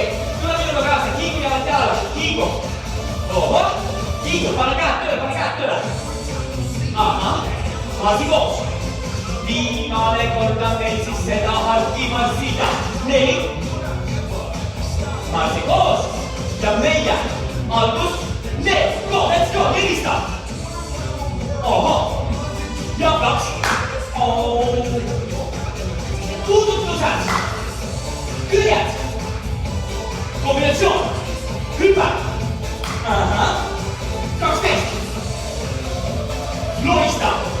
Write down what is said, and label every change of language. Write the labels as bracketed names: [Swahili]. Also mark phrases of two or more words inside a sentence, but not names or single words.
[Estonian] Tule minuga kaasa. Kiigu jalad jalga. Kiigu. Oho. Kiigu. Pane käed tööle. Ahah. Marsi koos. Viimane kord on meil siis seda harki marssida. 4. Marsi koos. Ja meie. Algus. Need. [English] Go. Let's go. [Estonian] Helista. Oho. Ja 2. Puudutused. Küljed. Kombinatsioon. Hüppe. Ahah. 12. Lohista.